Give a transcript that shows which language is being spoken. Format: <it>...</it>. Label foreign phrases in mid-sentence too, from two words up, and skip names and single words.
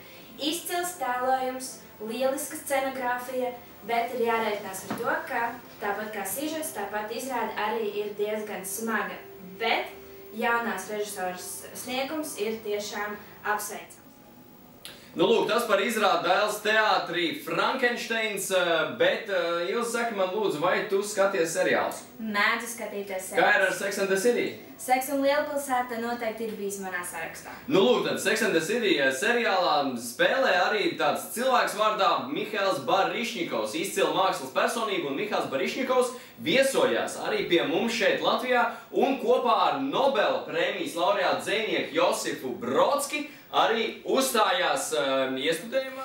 <lv>Izcils tēlojums, lieliska scenogrāfija, bet ir jārēķinās ar to, ka tāpat kā sižets, tāpat izrāde arī ir diezgan smaga. Bet jaunās režisoras sniegums ir tiešām apsveicams. Nu, lūk, tas par izrādi Dailas teātrī Frankensteins, bet Ilze saka man lūdzu, vai tu skaties seriālus? Mēdzu skatīties seriālus. Kā ir ar Sex and the City? Sex un Lielpilsēta noteikti ir bijis manā sarakstā. Nu, lūk, tad Sex and the City seriālā spēlē arī tāds cilvēks vārdā Mihails Barišņikovs, izcila mākslas personība, un Mihails Barišņikovs viesojās arī pie mums šeit Latvijā, un kopā ar Nobela prēmijas laureātu dzejnieku Josifu Brodski arī uzstājās iestudējumā.</lv>